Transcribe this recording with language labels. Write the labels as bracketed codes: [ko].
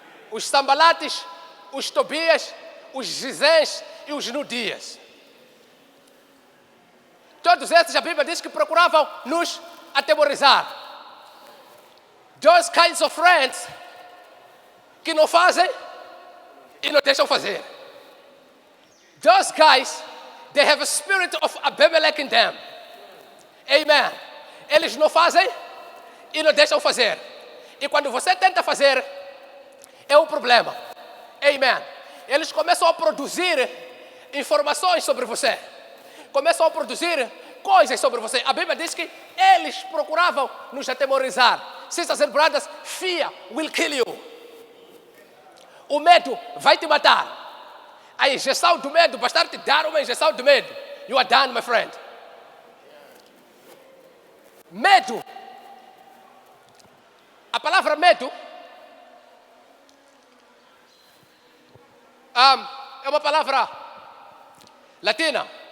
[pt] Os Sambalates, os Tobias, os Gizens e os Nudias. Todos esses, a Bíblia diz que procuravam nos atemorizar. Those kinds of friends que não fazem e não deixam fazer. [en] Those guys, they have a spirit of Abimelech in them. Amen. [pt] Eles não fazem e não deixam fazer. E quando você tenta fazer, é um problema. Amen. Eles começam a produzir informações sobre você. Começam a produzir coisas sobre você. A Bíblia diz que eles procuravam nos atemorizar. [en] Sisters and brothers, fear will kill you. [pt] O medo vai te matar. A injeção do medo, bastar te dar uma injeção de medo. You are done, my friend. Medo. A palavra medo é uma palavra latina.